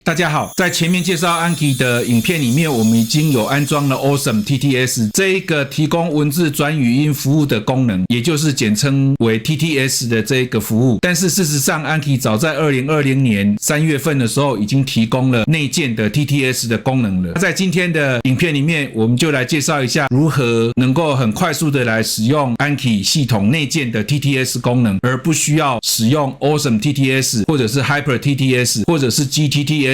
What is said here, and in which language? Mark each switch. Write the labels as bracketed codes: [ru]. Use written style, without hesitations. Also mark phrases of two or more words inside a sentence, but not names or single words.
[zh] 大家好，在前面介紹 Anki 的影片裡面，我們已經有安裝了 Awesome TTS 這一個提供文字轉語音服務的功能，也就是簡稱為 TTS 的這一個服務。但是事實上 ，Anki 早在2020年3月份的時候已經提供了內建的 TTS 的功能了。在今天的影片裡面，我們就來介紹一下如何能夠很快速的來使用 Anki 系統內建的 TTS 功能，而不需要使用 Awesome TTS 或者是 Hyper TTS 或者是 GTTS。